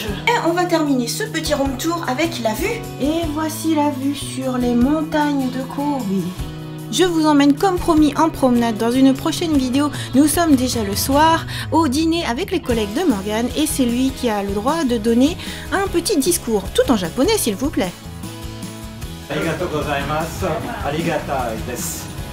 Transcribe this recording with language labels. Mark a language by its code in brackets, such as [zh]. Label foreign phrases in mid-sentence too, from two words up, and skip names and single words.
[fr] Et on va terminer ce petit room tour avec la vue. Et voici la vue sur les montagnes de Kobe. Je vous emmène comme promis en promenade dans une prochaine vidéo. Nous sommes déjà le soir au dîner avec les collègues de Morgane et c'est lui qui a le droit de donner un petit discours, tout en japonais s'il vous plaît. [ja] ありがとうございます。ありがたいです。